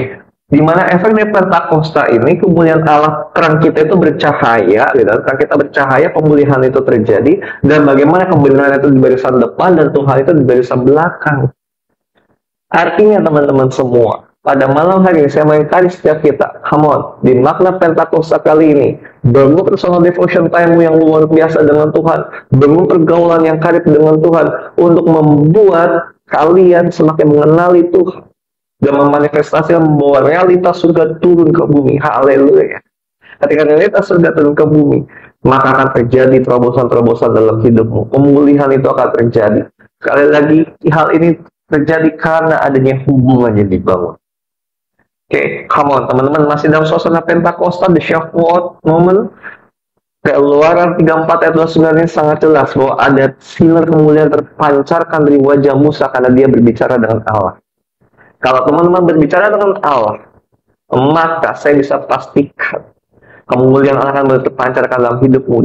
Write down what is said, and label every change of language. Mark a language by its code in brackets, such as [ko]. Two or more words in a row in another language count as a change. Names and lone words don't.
[id] Di mana efek dari Pentakosta ini, kemuliaan Allah, terang kita itu bercahaya, gitu. Terang kita bercahaya, pemulihan itu terjadi, dan bagaimana kebenaran itu di barisan depan dan Tuhan itu di barisan belakang. Artinya teman-teman semua, pada malam hari ini saya mengingkari setiap kita. [en] Come on, [id] di makna Pentakosta kali ini, bangun [en] personal devotion time [id] yang luar biasa dengan Tuhan, bangun pergaulan yang karib dengan Tuhan, untuk membuat kalian semakin mengenali Tuhan, dan memanifestasikan membawa realitas surga turun ke bumi. Haleluya. Ketika realitas surga turun ke bumi, maka akan terjadi terobosan-terobosan dalam hidupmu. Pemulihan itu akan terjadi. Sekali lagi, hal ini terjadi karena adanya hubungan yang dibangun. Oke, [en] come on [id] teman-teman, masih dalam suasana Pentakosta, [en] the Shavuot moment. [id] Keluaran 34 ayat 29 ini sangat jelas bahwa ada sinar kemuliaan terpancarkan dari wajah Musa karena dia berbicara dengan Allah. Kalau teman-teman berbicara dengan Allah, maka saya bisa pastikan kemuliaan Allah akan terpancarkan dalam hidupmu.